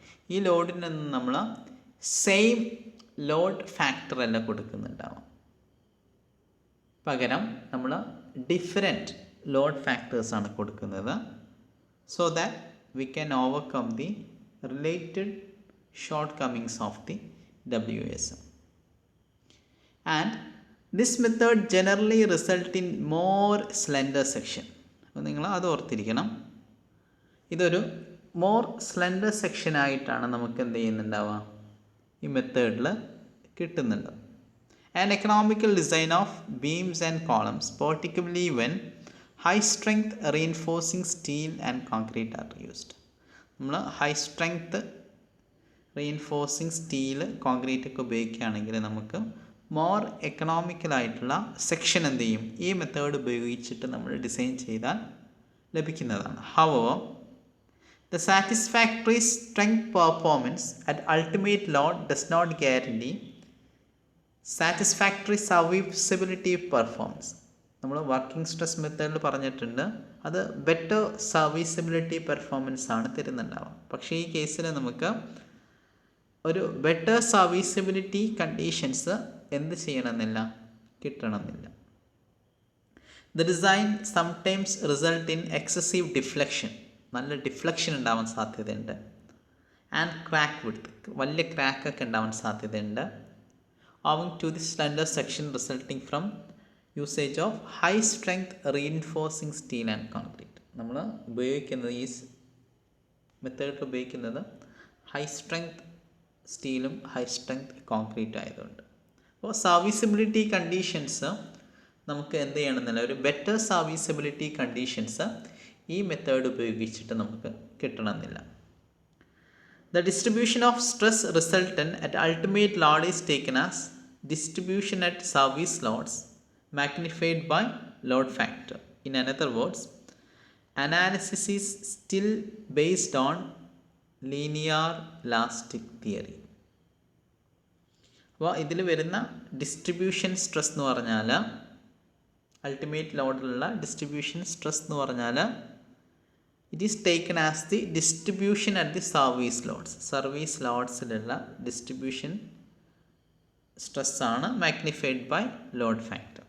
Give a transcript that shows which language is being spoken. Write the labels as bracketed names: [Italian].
[Malayalam] ഈ ലോഡിനൊന്നും നമ്മൾ same load factor അല്ല കൊടുക്കുന്നുണ്ടാവും. പകരം നമ്മൾ ഡിഫറെൻറ്റ് ലോഡ് ഫാക്ടേഴ്സാണ് കൊടുക്കുന്നത്. [English] So that we can overcome the related shortcomings of the WSM. And this method generally result in more slender section. [Malayalam] അപ്പോൾ നിങ്ങൾ അത് ഓർത്തിരിക്കണം. ഇതൊരു മോർ സ്ലെൻഡർ സെക്ഷനായിട്ടാണ് നമുക്ക് എന്ത് ചെയ്യുന്നുണ്ടാവുക, ഈ മെത്തേഡിൽ കിട്ടുന്നുണ്ട്. [English] And economical design of beams and columns, particularly when high strength reinforcing steel and concrete are used. [Malayalam] നമ്മൾ high strength reinforcing steel concrete ഒക്കെ ഉപയോഗിക്കുകയാണെങ്കിൽ നമുക്ക് മോർ എക്കണോമിക്കലായിട്ടുള്ള സെക്ഷൻ എന്ത് ചെയ്യും, ഈ മെത്തേഡ് ഉപയോഗിച്ചിട്ട് നമ്മൾ ഡിസൈൻ ചെയ്താൽ ലഭിക്കുന്നതാണ്. [English] However, the satisfactory strength performance at ultimate load does not guarantee satisfactory serviceability performance. [Malayalam] നമ്മൾ വർക്കിംഗ് സ്ട്രെസ് മെത്തേഡിൽ പറഞ്ഞിട്ടുണ്ട്, അത് ബെറ്റർ സർവീസബിലിറ്റി പെർഫോമൻസ് ആണ് തരുന്നുണ്ടാവുക. പക്ഷേ ഈ കേസിൽ നമുക്ക് ഒരു ബെറ്റർ സർവീസബിലിറ്റി കണ്ടീഷൻസ് എന്ത് ചെയ്യണമെന്നില്ല, കിട്ടണമെന്നില്ല. [English] The design sometimes result in excessive deflection, [Malayalam] നല്ല ഡിഫ്ലക്ഷൻ ഉണ്ടാവാൻ സാധ്യതയുണ്ട്. [English] and crack width, [Malayalam] വലിയ ക്രാക്കൊക്കെ ഉണ്ടാവാൻ സാധ്യതയുണ്ട്. [English] owing to the slender section resulting from usage of high strength reinforcing steel and concrete. [Malayalam] നമ്മൾ ഉപയോഗിക്കുന്നത് ഈ മെത്തേഡിൽ ഉപയോഗിക്കുന്നത് ഹൈ സ്ട്രെങ്ത് സ്റ്റീലും ഹൈ സ്ട്രെങ്ത് കോൺക്രീറ്റും ആയതുകൊണ്ട്. അപ്പോൾ സർവീസബിലിറ്റി കണ്ടീഷൻസ് നമുക്ക് എന്ത് ചെയ്യണമെന്നില്ല, ഒരു ബെറ്റർ സർവീസബിലിറ്റി കണ്ടീഷൻസ് ഈ മെത്തേഡ് ഉപയോഗിച്ചിട്ട് നമുക്ക് കിട്ടണമെന്നില്ല. [English] The distribution of stress resultant at ultimate load is taken as distribution at service loads magnified by load factor. In other words, analysis is still based on linear elastic theory. [Malayalam] അപ്പോൾ ഇതിൽ വരുന്ന distribution stress എന്ന് പറഞ്ഞാൽ, ultimate ലോഡിലുള്ള distribution stress എന്ന് പറഞ്ഞാൽ [English] It is taken as the distribution at the service loads. [Malayalam] Service ലോഡ്സിലുള്ള distribution സ്ട്രെസ്സാണ് magnified by load factor.